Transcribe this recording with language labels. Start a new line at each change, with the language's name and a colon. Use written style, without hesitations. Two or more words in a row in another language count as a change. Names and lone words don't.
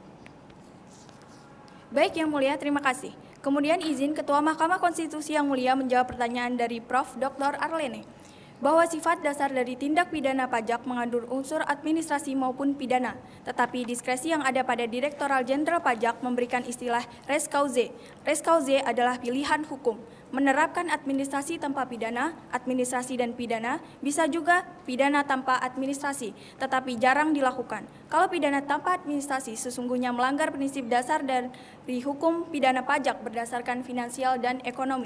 Indonesian: Baik Yang Mulia, terima kasih. Kemudian izin Ketua Mahkamah Konstitusi Yang Mulia menjawab pertanyaan dari Prof. Dr. Arlene. Bahwa sifat dasar dari tindak pidana pajak mengandung unsur administrasi maupun pidana, tetapi diskresi yang ada pada Direktoral Jenderal Pajak memberikan istilah
Latin: res causae. Res causae
Indonesian: adalah pilihan hukum. Menerapkan administrasi tanpa pidana, administrasi dan pidana, bisa juga pidana tanpa administrasi, tetapi jarang dilakukan. Kalau pidana tanpa administrasi sesungguhnya melanggar prinsip dasar dari hukum pidana pajak berdasarkan finansial dan ekonomi.